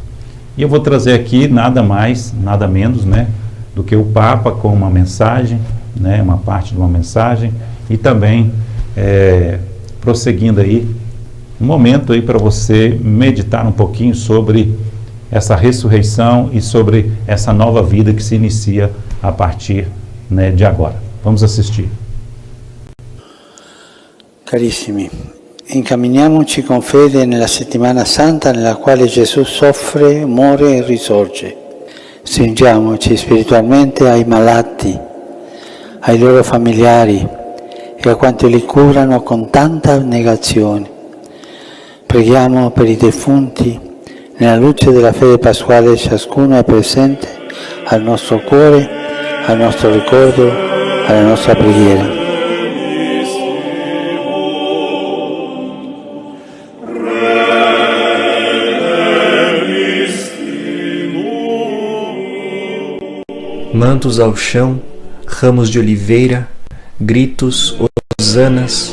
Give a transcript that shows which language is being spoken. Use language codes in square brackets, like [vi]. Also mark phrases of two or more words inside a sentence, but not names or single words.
[pt] E eu vou trazer aqui nada mais, nada menos, né, do que o Papa com uma mensagem, né, uma parte de uma mensagem, e também prosseguindo aí um momento aí para você meditar um pouquinho sobre essa ressurreição e sobre essa nova vida que se inicia a partir, né, de agora. Vamos assistir. [it] Carissimi, incamminiamoci con fede nella settimana santa nella quale Gesù soffre, muore e risorge. Stringiamoci spiritualmente ai malati, ai loro familiari e a quanti li curano con tanta abnegazione. Preghiamo per i defunti. Nella luce della fede pasquale ciascuno è presente al nostro cuore, al nostro ricordo, alla nostra preghiera. [pt] Mantos ao chão, ramos de oliveira, gritos, hosanas.